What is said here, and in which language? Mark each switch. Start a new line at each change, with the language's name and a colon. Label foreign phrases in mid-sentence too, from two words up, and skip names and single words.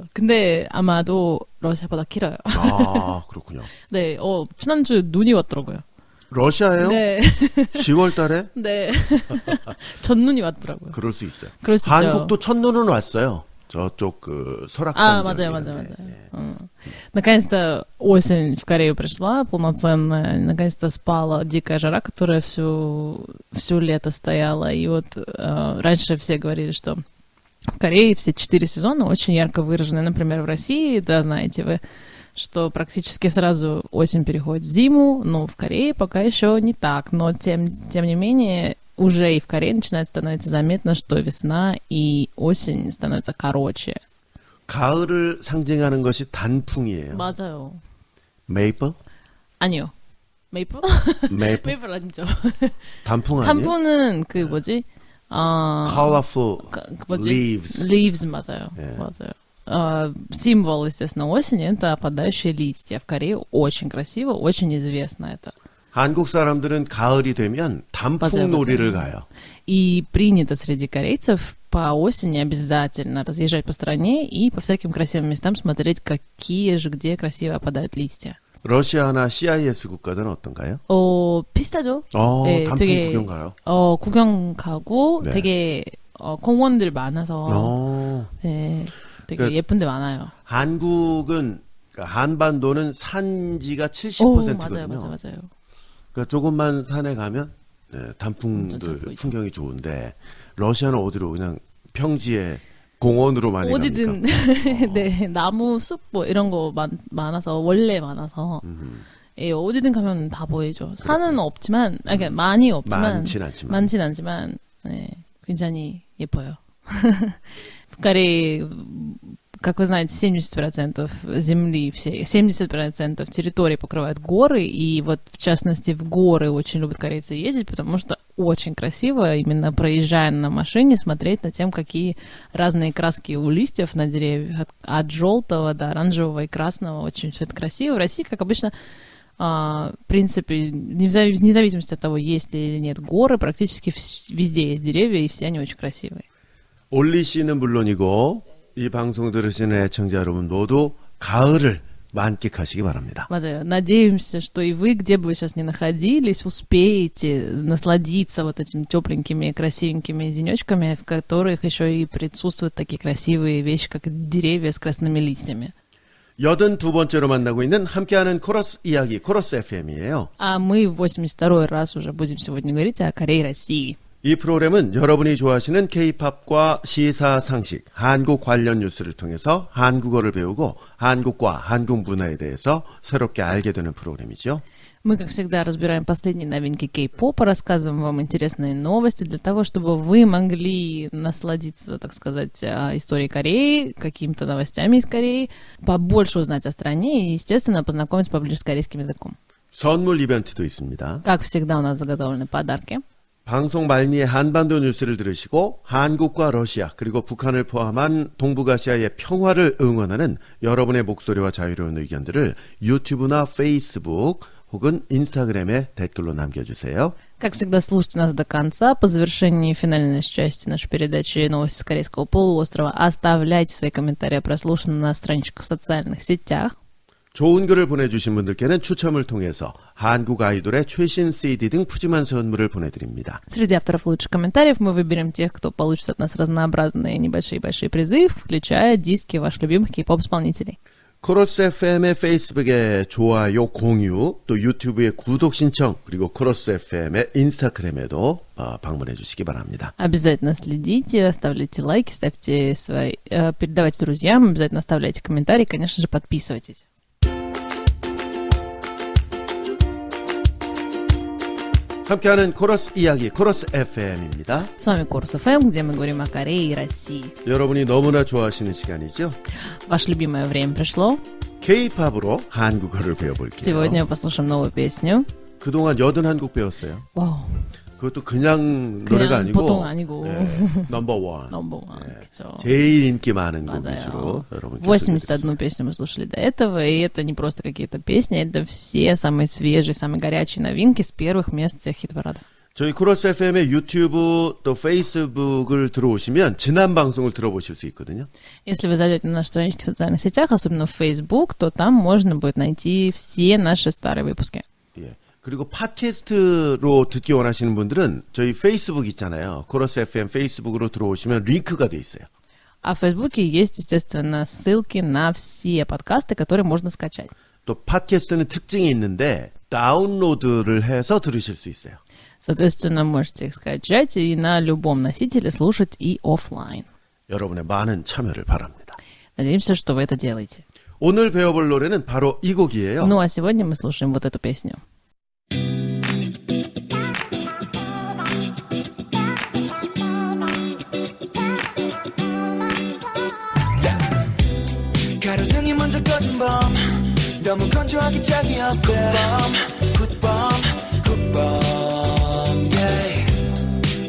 Korean: 근데 아마도 러시아보다 길어요. 아, 그렇군요. 네, 지난주 눈이 왔더라고요. 러시아예요? 네. 10월 달에? 네. 첫눈이 왔더라고요. 그럴 수 있어요. 그럴 수 한국도 있죠. 첫눈은 왔어요. 저쪽 설악산. 맞아요.
Russian: Наконец-то осень в Корею пришла, полноценная. Наконец-то спала дикая жара, которая всю лето стояла. И вот раньше все говорили, что в Корее все 4 сезона очень ярко выражены. Например, в России, да, знаете вы, что практически сразу осень переходит в зиму, но в Корее пока еще не так. Но тем не менее, уже и в Корее начинает становиться заметно, что весна и осень становятся короче.
Korean: 가을을 상징하는 것이 단풍이에요. 맞아요. 메이플? 아니요. 메이플? 메이플 아니죠. 단풍 아니에요? 단풍은 그 뭐지?
English: Colorful leaves.
Korean: Leaves, 맞아요. 맞아요.
Russian: Символ, естественно, осени — это опадающие листья. В Корее очень красиво, очень известно это.
Korean: 한국 사람들은 가을이 되면 단풍놀이를 가요.
Russian: И принято среди корейцев по осени обязательно разъезжать по стране и по всяким красивым местам смотреть, какие же где красиво опадают листья.
Korean: 러시아나 CIS 국가들은 어떤가요? 비슷하죠. 단풍 되게, 구경 가요? 구경 가고 되게 공원들 많아서 되게 예쁜 데 많아요. 한국은 한반도는 산지가 70%거든요. 맞아요. 그러니까 조금만 산에 가면 단풍들 풍경이 좋은데 러시아는 어디로 그냥 평지에 공원으로 많이 어디든 네, 나무 숲 뭐 이런 거 많아서 원래 많아서 예, 어디든 가면 다 보이죠. 산은 없지만 그러니까 많이 없지만 많진 않지만 네, 굉장히 예뻐요.
Russian: В Корее, как вы знаете, 70% земли, 70% территории покрывают горы, и вот, в частности, в горы очень любят корейцы ездить, потому что очень красиво, именно проезжая на машине, смотреть на тем, какие разные краски у листьев на деревьях, от желтого до оранжевого и красного, очень все это красиво. В России, как обычно, в принципе, вне зависимости от того, есть ли или нет горы, практически везде есть деревья, и все они очень красивые.
Korean: 올리 씨는 물론이고 이 방송 들으시는 애청자 여러분 모두 가을을 만끽하시기 바랍니다. 맞아요.
Russian: Надеемся, что и вы, где бы вы сейчас ни находились, успеете насладиться вот этими тепленькими, красивенькими денечками, в которых еще и присутствуют такие красивые вещи, как деревья с красными листьями.
Korean: 82번째로 만나고 있는 함께하는 코러스 이야기, 코러스 FM이에요.
Russian: А мы в 82-й раз уже будем сегодня говорить о Корее и России.
Korean: 이 프로그램은 여러분이 좋아하시는 K-팝과 시사 상식, 한국 관련 뉴스를 통해서 한국어를 배우고 한국과 한국 문화에 대해서 새롭게 알게 되는 프로그램이죠.
Russian: Мы, как всегда, разбираем последние новинки кей-попа, рассказываем вам интересные новости для того, чтобы вы могли насладиться, так сказать, историей Кореи, какими-то новостями из Кореи, побольше узнать о стране и, естественно, познакомиться поближе с корейским языком.
Korean: 선물 이벤트도 있습니다.
Russian: Как всегда, у нас заготовлены подарки.
Korean: 방송 말미에 한반도 뉴스를 들으시고 한국과 러시아 그리고 북한을 포함한 동북아시아의 평화를 응원하는 여러분의 목소리와 자유로운 의견들을 유튜브나 페이스북 혹은 인스타그램에 댓글로 남겨주세요.
Russian: Как всегда, слушайте нас до конца. По завершении финальной части нашей передачи «Новости с Корейского полуострова» оставляйте свои комментарии, прослушанные на страничках в социальных сетях.
Korean: 좋은 글을 보내주신 분들께는 추첨을 통해서 한국 아이돌의 최신 CD 등 푸짐한 선물을 보내드립니다.
Russian: Среди авторов лучших комментариев мы выберем тех, кто получит от нас разнообразные небольшие призы, включая диски ваших любимых кей-поп-исполнителей.
Korean: 코러스 FM의 페이스북에 좋아요, 공유, 또 유튜브에 구독 신청, 그리고 코러스 FM의 인스타그램에도 방문해 주시기 바랍니다.
Russian: Обязательно следите, оставляйте лайки, ставьте свои, передавайте друзьям, обязательно оставляйте комментарии, конечно же, подписывайтесь.
Korean: 함께하는 코러스 이야기, 코러스 FM입니다.
Russian: С вами Корус ФМ, где мы говорим о Корее и России.
Korean: 여러분이 너무나 좋아하시는 시간이죠?
Russian: Ваше любимое время пришло.
Korean: K-팝으로 한국어를 배워볼게요.
Russian: Сегодня мы послушаем новую песню.
Korean: 그동안 81곡 배웠어요. 와우. 그것도 그냥 노래가 아니고 보통 아니고
English: number one. number one.
Korean: 그렇죠. 제일 인기 많은 곡 맞아요. 위주로 여러분
Russian: 81 песню мы слушали до этого, и это не просто какие-то песни, это все самые свежие, самые горячие новинки с первых мест всех хит-парадов.
Korean: 저희 코러스 FM의 유튜브 또 페이스북을 들어오시면 지난 방송을 들어보실 수 있거든요.
Russian: Если вы зайдете на наши странички в социальных сетях, особенно в Facebook, то там можно будет найти все наши старые выпуски.
Korean: 예. 그리고 팟캐스트로 듣기 원하시는 분들은 저희 페이스북 있잖아요. 코러스 FM 페이스북으로 들어오시면 링크가 돼 있어요.
Russian: А в Фейсбуке есть, естественно, ссылки на все подкасты, которые можно скачать.
Korean: 또 팟캐스트는 특징이 있는데 다운로드를 해서 들으실 수 있어요.
Russian: Соответственно, можете их скачать и на любом носителе слушать и офлайн.
Korean: 여러분의 많은 참여를 바랍니다.
Russian: Надеемся, что вы это делаете.
Korean: 오늘 배워볼 노래는 바로 이 곡이에요.
Russian: Ну а сегодня мы слушаем вот эту песню.
Korean: 가로등이 먼저 꺼진 밤 너무 건조하기 짝이 없대 굿밤 yeah.